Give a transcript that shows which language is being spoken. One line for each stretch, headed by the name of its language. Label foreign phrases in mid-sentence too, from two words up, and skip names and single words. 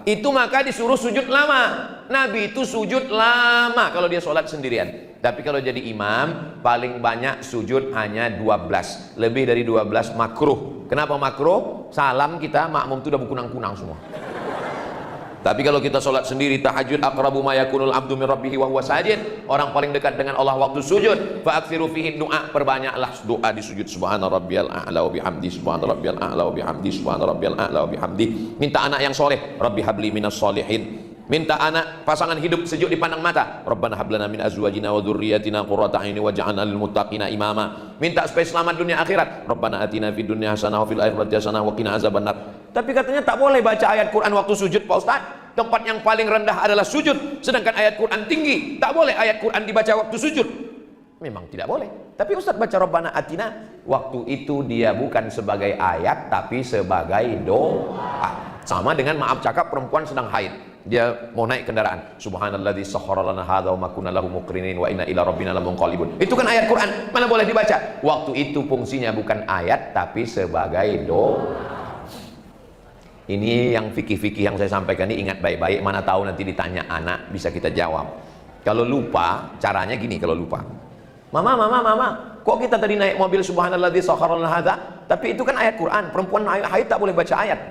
Indonesian: Itu maka disuruh sujud lama. Nabi itu sujud lama kalau dia sholat sendirian. Tapi kalau jadi imam, paling banyak sujud hanya 12. Lebih dari 12 makruh. Kenapa makruh? Salam kita makmum itu udah berkunang-kunang semua. Tapi kalau kita sholat sendiri, tahajud,
Arabic: أقرب ما يكون العبد من ربه وهو ساجد,
Indonesian: orang paling dekat dengan Allah waktu sujud.
Arabic: فأكثروا فيه الدعاء,
Indonesian: perbanyaklah doa di sujud.
Arabic: سبحان ربي الأعلى وبحمده، سبحان ربي الأعلى وبحمده، سبحان ربي الأعلى وبحمده.
Indonesian: Minta anak yang soleh,
Arabic: رب هب لي من الصالحين.
Indonesian: Minta anak pasangan hidup sejuk dipandang mata,
Arabic: ربنا هب لنا من أزواجنا وذرياتنا قرة أعين واجعلنا للمتقين إماما.
Indonesian: Minta supaya selamat dunia akhirat,
Arabic: ربنا آتنا في الدنيا حسنة وفي الآخرة حسنة وقنا عذاب النار.
Indonesian: Tapi katanya tak boleh baca ayat Quran waktu sujud, Pak Ustaz. Tempat yang paling rendah adalah sujud, sedangkan ayat Quran tinggi. Tak boleh ayat Quran dibaca waktu sujud. Memang tidak boleh. Tapi Ustaz baca
Arabic: ربنا آتنا,
Indonesian: waktu itu dia bukan sebagai ayat tapi sebagai doa. Sama dengan maaf cakap perempuan sedang haid, dia mau naik kendaraan,
Arabic: سبحان الذي سخر لنا هذا وما كنا له مقرنين وإنا إلى ربنا لمنقلبون.
Indonesian: Itu kan ayat Quran, mana boleh dibaca. Waktu itu fungsinya bukan ayat tapi sebagai doa. Ini yang fikih-fikih yang saya sampaikan ini, ingat baik-baik, mana tahu nanti ditanya anak bisa kita jawab. Kalau lupa, caranya gini. Kalau lupa, mama, kok kita tadi naik mobil
Arabic: سبحان الذي سخر لنا هذا,
Indonesian: tapi itu kan ayat Quran, perempuan haid tak boleh baca ayat.